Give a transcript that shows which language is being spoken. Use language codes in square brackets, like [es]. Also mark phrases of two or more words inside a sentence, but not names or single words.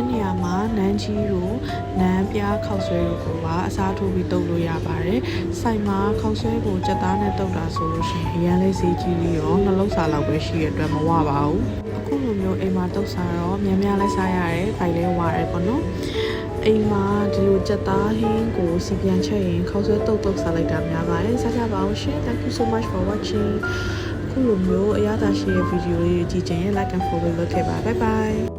[my] နေရာမှာနန်းကြီးတို့နန်းပြားခောက်ဆွဲတို့ကိုပါအစားထိုးပြီးတုပ်လို့ရပါတယ်။ဆိုင်မှာခောက်ဆွဲကိုကြက်သားနဲ့တုပ်တာဆိုလို့ရှိရင်အရန်လေးဈေးကြီးပြီးတော့နှလုံးစာလောက်ပဲရှိရတဲ့အတွက်မဝပါဘူး။အခုလိုမျိုးအိမ်မှာတုပ်စားတော့များများလဲစားရတယ်၊ဗိုက်လဲဝရတယ်ပေါ့နော်။အိမ်မှာဒီလိုကြက်သားဟင်းကိုစီပြန်ချက်ရင်ခောက်ဆွဲတုပ်စားလိုက်တာများပါတယ်။စားကြပါအောင်ရှင်။ [en] Thank you so much for watching. [my] ခုလိုမျိုးအရသာရှိတဲ့ဗီဒီယိုလေးကြည့်ချင်ရင် [en] like and follow [my] လုပ်ခဲ့ပါ [en] Bye bye